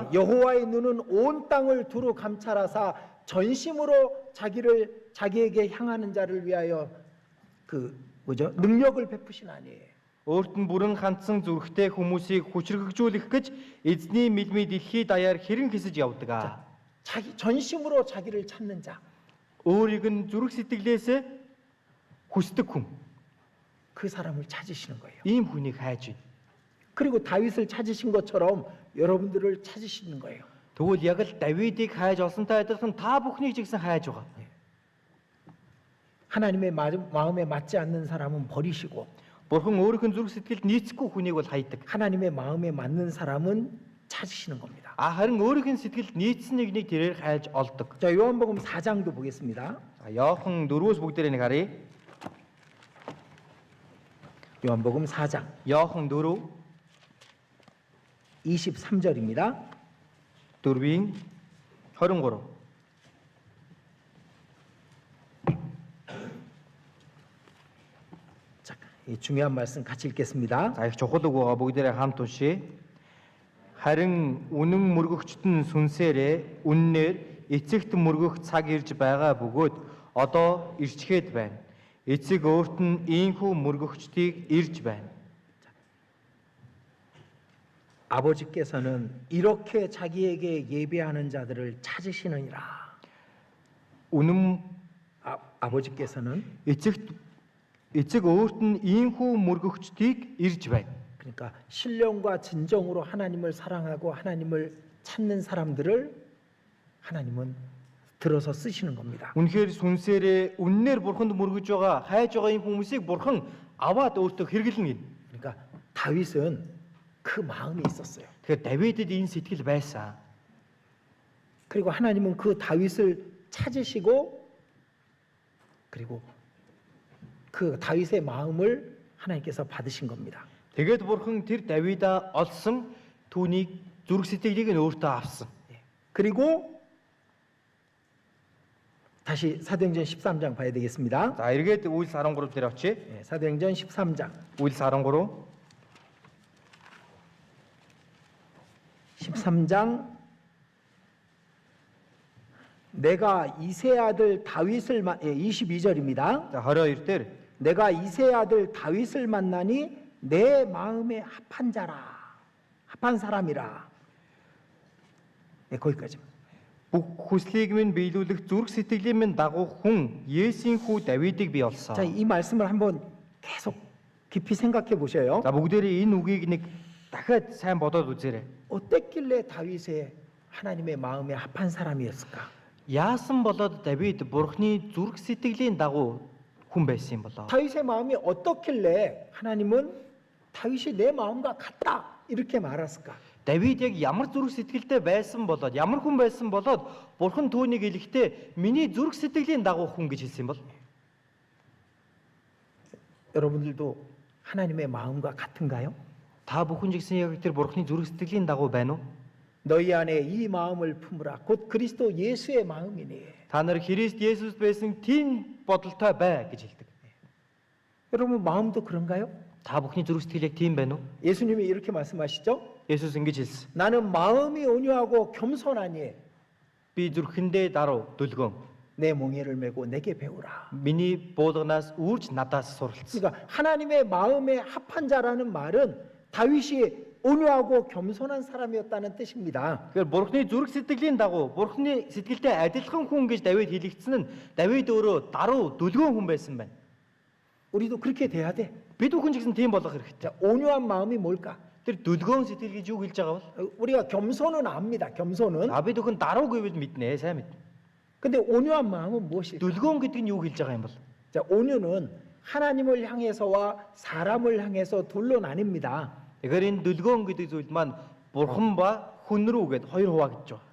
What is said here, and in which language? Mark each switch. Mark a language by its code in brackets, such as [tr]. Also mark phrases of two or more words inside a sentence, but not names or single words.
[ko] 여호와의 눈은 온 땅을 두루 감찰하사 전심으로 자기에게 향하는 자를 위하여 능력을 베푸시나니. [mn] Өөрт нь бүрэн хандсан зүрхтэй хүмүүсийг хүчрхэгжүүлэх гэж эзний мэлмий дэлхий даяар хэрэн хэсэж явдаг аа. [ko] 전심으로 자기를 찾는 자. [mn] Өөрийг нь зүрх сэтгэлээсээ хүсдэг хүн. [ko] 그 사람을 찾으시는 거예요. [mn] Ийм хүнийг хайж байна. [ko] 그리고 다윗을 찾으신 것처럼 여러분들을 찾으시는 거예요. [mn] Тэгвэл яг л Давидыг хайж олсонтой адилхан та бүхнийг ч гэсэн хайж байгаа. [ko] 하나님의 마음에 맞지 않는 사람은 버리시고 [mn] Бурхан өөрийнх нь зүрх сэтгэлд нийцэхгүй хүнийг бол хайдаг. [ko] 하나님의 마음에 맞는 사람은 찾으시는 겁니다. [mn] Харин өөрийнх нь сэтгэлд нийцсэн нэгнийг тэрээр хайж олдог. [ko] 자, 요한복음 4장도 보겠습니다. [mn] За Иохан 4-өөс бүгдээрээ нэг харъя. [ko] 요한복음 4장 [mn] Иохан 4 [ko] 23절입니다. [mn] 4-ийн 23. [ko] 자, 이 중요한 말씀 같이 읽겠습니다. [mn] За их чухал үг байгаа бүгдээрээ хамт уншия. Харин үнэн мөргөгчт нь сүнсээрээ үннээр эцэгт мөргөх цаг ирж байгаа бөгөөд одоо ирчгээд байна. Эцэг өөрт нь ийхүү мөргөгчдийг ирж байна. [ko] 아버지께서는 이렇게 자기에게 예배하는 자들을 찾으시느니라. [mn] Үнэн [ko] 아버지께서는 [mn] эцэг өөрт нь ийхүү мөргөгчдийг ирж байна. [ko] 그러니까 신령과 진정으로 하나님을 사랑하고 하나님을 찾는 사람들을 하나님은 들어서 쓰시는 겁니다. [mn] Үнэхээр сүнсээрээ үннээр бурханд мөргөж байгаа, хайж байгаа юм хүмүүсийг бурхан аваад өөртөө хэрэглэнэ. [ko] 그러니까 다윗은 그 마음이 있었어요. [mn] Тэгэхээр Давидэд энэ сэтгэл байсан. [ko] 그리고 하나님은 그 다윗을 찾으시고 그리고 그 다윗의 마음을 하나님께서 받으신 겁니다. [mn] Тэгээд бурхан тэр Давида олсон түүнийг зүрх сэтгэлийг нь өөртөө авсан. [ko] 그리고 다시 사도행전 13장 봐야 되겠습니다. [mn] За эргээд Үйлс 13 дээр очие. [ko] 사도행전 13장. [mn] Үйлс 13 [ko] 13장 내가 이세 아들 다윗을 22절입니다. [mn] За 22 дээр [ko] 내가 이세 아들 다윗을 만나니 내 마음에 합한 자라, 합한 사람이라. 네, 거기까지. [mn] бүх хүслийг минь биелүүлэх зүрх сэтгэлийн минь дагуух хүн Есийн хүү Давидыг би олсон. [ko] 자, 이 말씀을 한번 계속 깊이 생각해 보셔요. [mn] За бүгдээрээ энэ үгийг нэг дахиад сайн бодоод үзээрэй. [ko] 어땠길래 다윗의 하나님의 마음에 합한 사람이었을까? [mn] Яасан болоод Давид Бурхны зүрх сэтгэлийн дагуу хүн байсан юм болоо? [ko] 다윗의 마음이 어떻길래 하나님은 다윗이 내 마음과 같다 이렇게 말했을까? [mn] Давид яг ямар зүрх сэтгэлтэй байсан болоод ямар хүн байсан болоод Бурхан түүнийг хэлэхдээ миний зүрх сэтгэлийн дагуу хүн гэж хэлсэн юм бол [ko] 여러분들도 하나님의 마음과 같은가요? [mn] та бүхэн ч гэсэн яг тэр Бурханы зүрх сэтгэлийн дагуу байна уу? [ko] 너희 안에 이 마음을 품으라. 곧 그리스도 예수의 마음이니. [mn] Та нар Христ Есүс байсан тийм бодолтой бай гэж хэлдэг. [ko] 여러분 마음도 그런가요? [mn] Та бүхний зүрх сэтгэл яг тийм байна уу? [ko] 예수님이 이렇게 말씀하시죠? [mn] Есүс ингэж хэлсэн. [ko] 나는 마음이 온유하고 겸손하니 [mn] Би зүрхэндээ даруй дүлгөн. [ko] 내 몽해를 메고 내게 배우라. [mn] Миний буулганаас үрж надаас суралцсан. [ko] 그러니까 하나님의 마음에 합한 자라는 말은 다윗이 온유하고 겸손한 사람이었다는 뜻입니다. [mn] Тэгэхээр Бурхны зүрх сэтгэлийн дагуу Бурхны сэтгэлтэй адилхан хүн гэж Давид хэлэгдсэн нь Давид өөрөө даруй дүлгөн хүн байсан байна. [ko] 우리도 그렇게 돼야 돼. [mn] Бид бүхэн ч гэсэн тийм болох хэрэгтэй. [ko] 자, 온유한 마음이 뭘까? [mn] Тэр дүлгөн сэтгэл гэж юу хэлж байгаа бол? [ko] 우리가 겸손은 압니다. 겸손은. [mn] А бид бүхэн даруй гэвэл мэднэ, сайн мэднэ. [ko] 근데 온유한 마음은 무엇일까? [mn] Дүлгөн гэдэг нь юу хэлж байгаа юм бол? [ko] 자, 온유는 하나님을 향해서와 사람을 향해서 둘로 나뉩니다. [mn] Тэгэхээр энэ дүлгөн гэдэг зүйл маань Бурхан ба хүн рүү гэд хоёр хуваагдж байгаа.